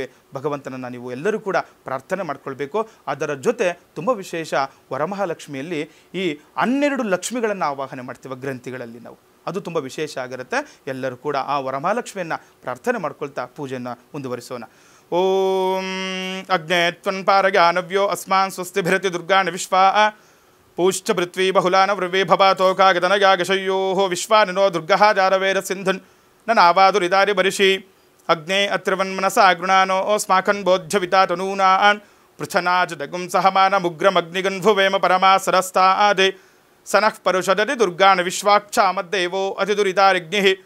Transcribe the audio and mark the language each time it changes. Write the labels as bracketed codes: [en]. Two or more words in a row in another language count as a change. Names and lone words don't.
[kn] ಭಗವಂತನನ್ನು ನೀವು ಎಲ್ಲರೂ ಕೂಡ ಪ್ರಾರ್ಥನೆ ಮಾಡ್ಕೊಳ್ಬೇಕು. ಅದರ ಜೊತೆ ತುಂಬ ವಿಶೇಷ, ವರಮಹಾಲಕ್ಷ್ಮಿಯಲ್ಲಿ ಈ 12 ಲಕ್ಷ್ಮಿಗಳನ್ನು ಆವಾಹನೆ ಮಾಡ್ತೀವಿ ಗ್ರಂಥಿಗಳಲ್ಲಿ ನಾವು. ಅದು ತುಂಬ ವಿಶೇಷ ಆಗಿರುತ್ತೆ. ಎಲ್ಲರೂ ಕೂಡ ಆ ವರಮಹಾಲಕ್ಷ್ಮಿಯನ್ನು ಪ್ರಾರ್ಥನೆ ಮಾಡ್ಕೊಳ್ತಾ ಪೂಜೆಯನ್ನು ಮುಂದುವರಿಸೋಣ. [sa] ಓಂ ಅಗ್ನೇ ತ್ವನ್ಪಾರಗಾನವ್ಯೋ ಅಸ್ಮಾನ್ ಸ್ವಸ್ತಿಭಿರತಿ ದುರ್ಗಾಣಿ ವಿಶ್ವಾ ಪೂಶ್ಚ ಪೃಥ್ವೀ ಬಹುಲಾನ ವೃವೇ ಭವಾತೋಕಾಗದನಯಾಗಶಯ್ಯೋ ವಿಶ್ವಾನಿನೋ ದುರ್ಗಃ ಜಾರವೇರ ಸಿಂಧುನ್ ನನಾವಾದುರಿದಾರಿ ಬರಿಷಿ ಅಗ್ನೇ ಅತ್ರಿವನ್ಮನಸಾ ಗೃಣಾನೋ ಸ್ಮಾಕನ್ ಬೋಧ್ಯವಿತಾ ತನೂನಾನ್ ಪೃಚ್ಛನಾಜ ದಗುಂ ಸಹಮಾನ ಮುಗ್ರಮಗ್ನಿಗನ್ಭುವೇಮ ಪರಮಾಸರಸ್ತಾದೆ ಸನಃ ಪರುಷದತಿ ದುರ್ಗಾಣ ವಿಶ್ವಾಕ್ಷಾಮದ್ದೇವೋ ಅತಿದುರಿತಾರಿಗ್ನಿಃ